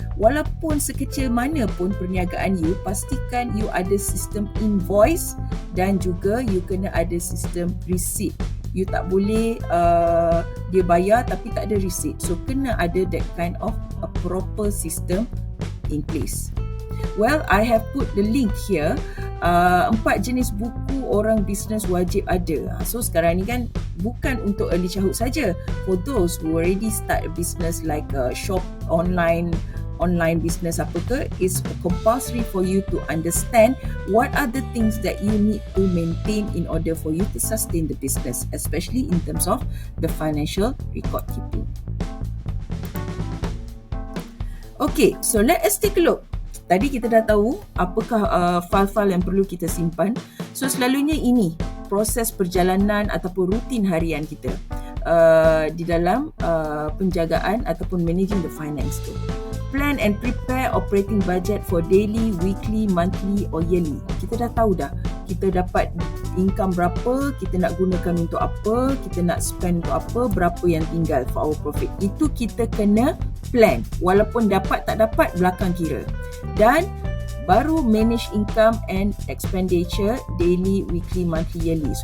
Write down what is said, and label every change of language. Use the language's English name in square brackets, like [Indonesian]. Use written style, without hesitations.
[Malay] Walaupun sekecil mana pun perniagaan you, pastikan you ada sistem invoice dan juga you kena ada sistem receipt. You tak boleh dia bayar tapi tak ada receipt. So kena ada [English] that kind of a proper system in place. Well, I have put the link here. [Malay] 4 jenis buku orang bisnes wajib ada. So sekarang ni kan bukan untuk early childhood saja. [English] For those who already start a business like a shop online business [Malay] apa ke, [English] is compulsory for you to understand what are the things that you need to maintain in order for you to sustain the business, especially in terms of the financial record keeping. Okay, so let us take a look. [Malay] Tadi kita dah tahu apakah file-file yang perlu kita simpan. So selalunya ini proses perjalanan ataupun rutin harian kita. di dalam penjagaan ataupun [English] managing the finance [Malay] tu. [English] Plan and prepare operating budget for daily, weekly, monthly or yearly. [Malay] Kita dah tahu dah, kita dapat income berapa, kita nak gunakan untuk apa, kita nak spend untuk apa, berapa yang tinggal [English] for our profit. [Malay] Itu kita kena plan, walaupun dapat tak dapat belakang kira. Dan baru [English] manage income and expenditure daily, weekly, monthly, yearly.